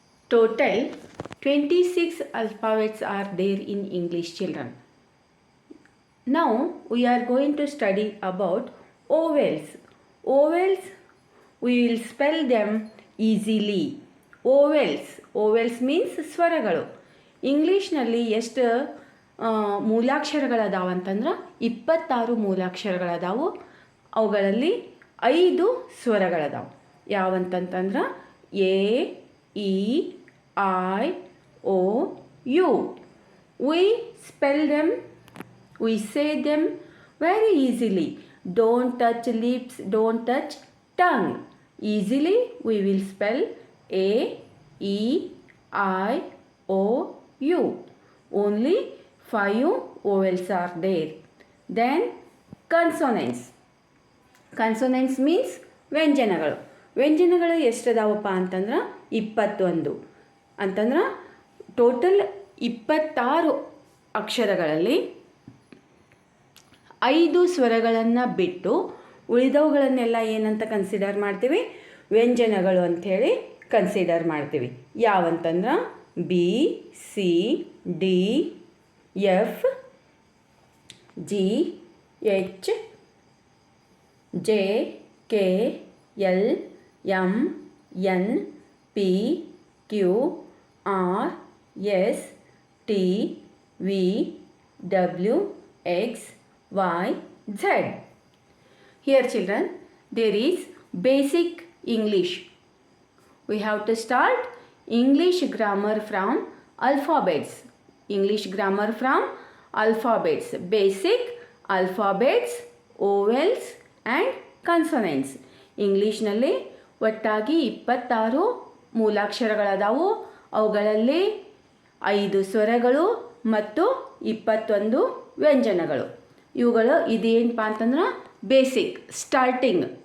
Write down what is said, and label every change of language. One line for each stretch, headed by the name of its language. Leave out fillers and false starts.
English: Total 26 alphabets are there in English, children. Now we are going to study about vowels. Vowels, we will spell them easily. Vowels means ಸ್ವರಗಳು.
Kannada: ಇಂಗ್ಲೀಷ್ನಲ್ಲಿ ಎಷ್ಟು ಮೂಲಾಕ್ಷರಗಳದಾವು ಅಂತಂದ್ರೆ 26 ಮೂಲಾಕ್ಷರಗಳದಾವು. ಅವುಗಳಲ್ಲಿ 5 ಸ್ವರಗಳದಾವು. ಯಾವಂತಂತಂದ್ರೆ A, E, I, O, you.
English: We spell them, we say them very easily. Don't touch lips, don't touch tongue. Easily we will spell A, E, I, O, U. Only 5 vowels are there. Then consonants. Consonants means ವ್ಯಂಜನಗಳು.
Kannada: ವ್ಯಂಜನಗಳು ಎಷ್ಟದಾವಪ್ಪ ಅಂತಂದ್ರೆ 21. ಅಂತಂದ್ರೆ total 26 ಅಕ್ಷರಗಳಲ್ಲಿ 5 ಸ್ವರಗಳನ್ನು ಬಿಟ್ಟು ಉಳಿದವುಗಳನ್ನೆಲ್ಲ ಏನಂತ consider ಮಾಡ್ತೀವಿ? ವ್ಯಂಜನಗಳು ಅಂಥೇಳಿ ಕನ್ಸಿಡರ್ ಮಾಡ್ತೀವಿ. ಯಾವಂತಂದ್ರೆ B, C, D, F, G, H, J, K, L, M, N, P, Q, R, S, T, V, W, X, Y, Z.
English: Here children, there is basic English. We have to start English grammar from alphabets. English grammar from alphabets. Basic alphabets, vowels and consonants.
Kannada: ಇಂಗ್ಲೀಷ್ನಲ್ಲಿ ಒಟ್ಟಾಗಿ 26 ಮೂಲಾಕ್ಷರಗಳದಾವು. ಅವುಗಳಲ್ಲಿ 5 ಸ್ವರಗಳು ಮತ್ತು 21 ವ್ಯಂಜನಗಳು. ಇವುಗಳು ಇದೇನಪ್ಪ ಅಂತಂದ್ರೆ basic starting.